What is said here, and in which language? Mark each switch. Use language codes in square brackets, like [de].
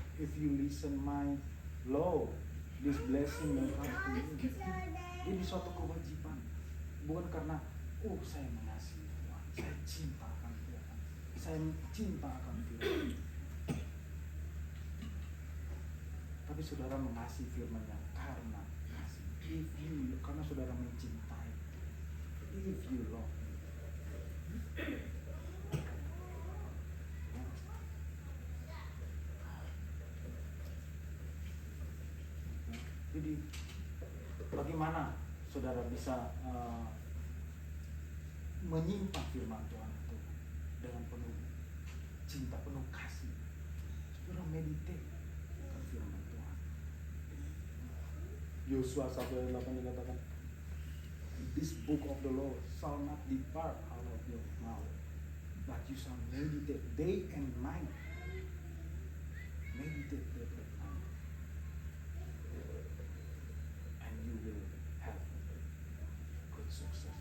[en] If you listen my law, this blessing will come to you. [id] Ini suatu kewajiban, bukan karena saya mengasihi Tuhan, saya cinta akan Tuhan, saya cinta akan Tuhan. Tapi saudara mengasihi firman-Nya karena kasih. [en] If you, [id] karena saudara mencintai. [en] If you love me. [id] Jadi bagaimana saudara bisa menyimpang firman Tuhan itu dengan penuh cinta, penuh kasih. Saudara meditate ke firman Tuhan. [en] Yosua 1:8 [id] dikatakan, [en] this book of the law shall not depart out of your mouth, but you shall meditate day and night. Meditate day and night, and you will have good success.